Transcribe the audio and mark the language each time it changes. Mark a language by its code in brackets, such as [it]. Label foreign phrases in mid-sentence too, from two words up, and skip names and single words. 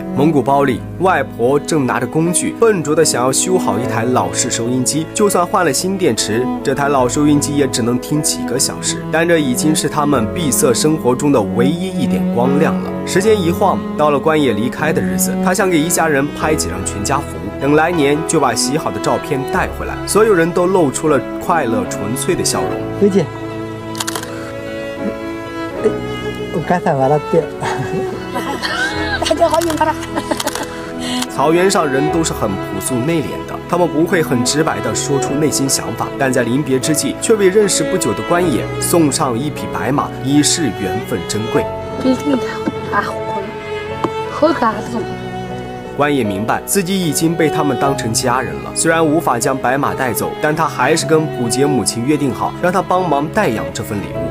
[zh] 蒙古包里，外婆正拿着工具，笨拙地想要修好一台老式收音机，就算换了新电池，这台老收音机也只能听几个小时，但这已经是他们闭塞生活中的唯一一点光亮了。时间一晃，到了关野离开的日子，他想给一家人拍几张全家福，等来年就把洗好的照片带回来。所有人都露出了快乐纯粹的笑容。 [ja] おじ、お母さん笑って。 [zh] 大家好，你好。草原上人都是很朴素内敛的，他们不会很直白地说出内心想法，但在临别之际，却为认识不久的关野送上1匹白马，以示缘分珍贵。关野明白自己已经被他们当成家人了，虽然无法将白马带走，但他还是跟卜洁母亲约定好，让他帮忙代养这份礼物。